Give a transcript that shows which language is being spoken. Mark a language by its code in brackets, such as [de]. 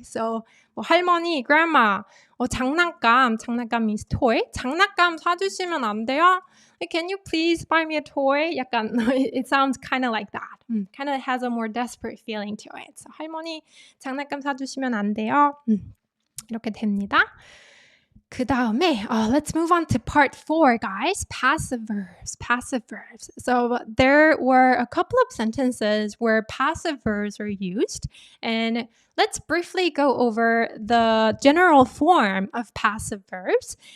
[en] So 뭐 할머니, grandma, 장난감 means toy. [ko] 장난감 사주시면 안 돼요? [en] Can you please buy me a toy? [ko] 약간 [en] it sounds kind of like that. Kind of has a more desperate feeling to it. [ko] So 할머니, 장난감 사주시면 안 돼요? 이렇게 됩니다. 그 다음에 [en] let's move on to part 4, guys. Passive verbs. So there were a couple of sentences where passive verbs are used, and let's briefly go over the general form of passive verbs.